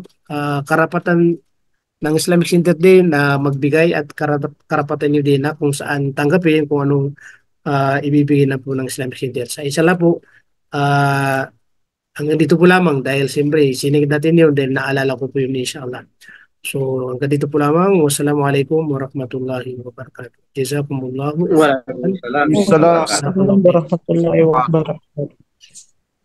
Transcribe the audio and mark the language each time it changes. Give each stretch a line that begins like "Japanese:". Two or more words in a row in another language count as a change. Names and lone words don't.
Filipino: Karapatan ng Islamic Center din na magbigay at karapatan nyo din na kung saan tanggapin kung anong ibibigay na po ng Islamic Center. Sa isa lang po, hanggang dito po lamang dahil siyempre sinigid natin yun dahil naalala ko po yun inshallah. So hanggang dito po lamang.
Arabic: والسلام عليكم ورحمة الله وبركاته. Jazakumullahu. Waalaikumsalam. Salam. ورحمة الله وبركاته.